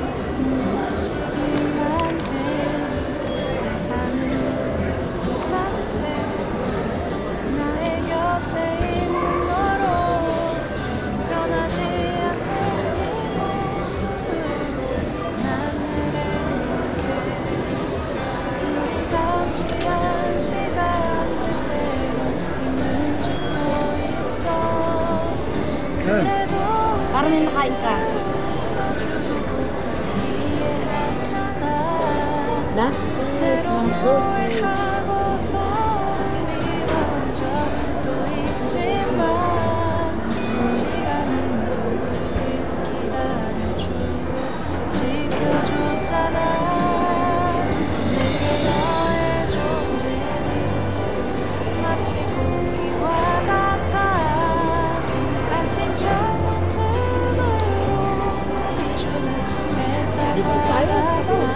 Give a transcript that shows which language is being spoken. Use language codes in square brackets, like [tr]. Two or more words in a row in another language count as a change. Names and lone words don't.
[ko] 눈부시기만 해 세상은 따뜻해 나의 곁에 있는 너로 변하지 않는 네 모습으로 난 늘 행복해 우리 같이 한 시간들 때로 힘든 적도 있어 그래도 [tl] Parang may nakain ka. [ko] 웃어주고 이해했잖아 Na? 때론 후회하고서 미워한 적도 있지만 시간은 우릴 기다려주고 지켜줬잖아 내게 너의 존재는 마치 공기와 같아 아침 창문 틈으로 날 비추는 햇살과 같아